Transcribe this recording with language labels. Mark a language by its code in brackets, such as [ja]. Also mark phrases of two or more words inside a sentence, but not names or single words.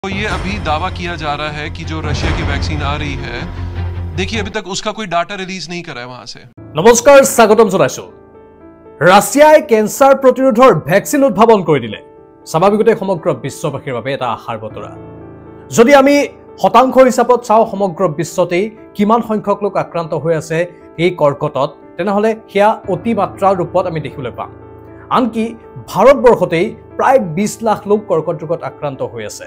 [hi] तो ये अभी दावा किया जा रहा है कि जो रशिया की वैक्सीन आ रही है, देखिए अभी तक उसका कोई डाटा रिलीज नहीं करा है वहां से। [as] नमस्कार, স্বাগতম জনাইছো। ৰাছিয়াই কেন্সাৰ প্ৰতিৰোধৰ ভ্যাকসিন উদ্ভাৱন কৰি দিলে। স্বাভাৱিকতে সমগ্ৰ বিশ্ববাসীৰ বাবে এটা আশাৰ বতৰা। যদি আমি শতাংশ হিচাপত চাও সমগ্ৰ বিশ্বতেই কিমান সংখ্যক লোক আক্ৰান্ত হৈ আছে এই কৰ্কটত, তেনেহলে হিয়া অতিমাত্ৰাৰ ৰূপত আমি দেখিবলৈ পাম। আনকি ভাৰতবৰ্ষতেই প্ৰায় 20 লাখ লোক কৰ্কট ৰোগত আক্ৰান্ত হৈ আছে।